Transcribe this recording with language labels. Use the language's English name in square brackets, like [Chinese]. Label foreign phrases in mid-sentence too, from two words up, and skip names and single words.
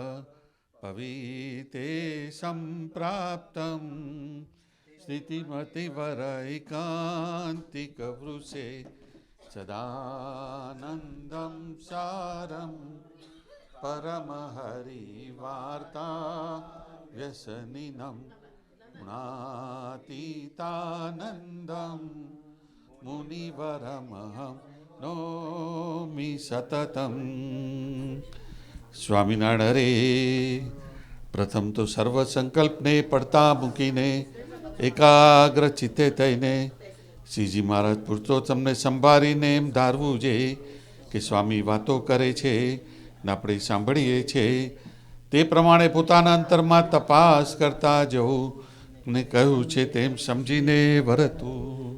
[Sanskrit] पवीते सम्प्राप्तं स्थितिमतिवरैकान्तिकवृषे सदानन्दं सारं परमहरिवार्ता व्यसनिनं गुणातीतानन्दं मुनिवरमहं नौमि सततं. [Gujarati] સ્વામિનારાયણ હરે. પ્રથમ તો સર્વ સંકલ્પને પડતા મૂકીને એકાગ્ર ચિત્તે થઈને શ્રીજી મહારાજ પુરુષોત્તમને સંભાળીને એમ ધારવું છે કે સ્વામી વાતો કરે છે ને આપણે સાંભળીએ છીએ તે પ્રમાણે પોતાના અંતરમાં તપાસ કરતા જવું ને કહ્યું છે તેમ સમજીને વર્તવું.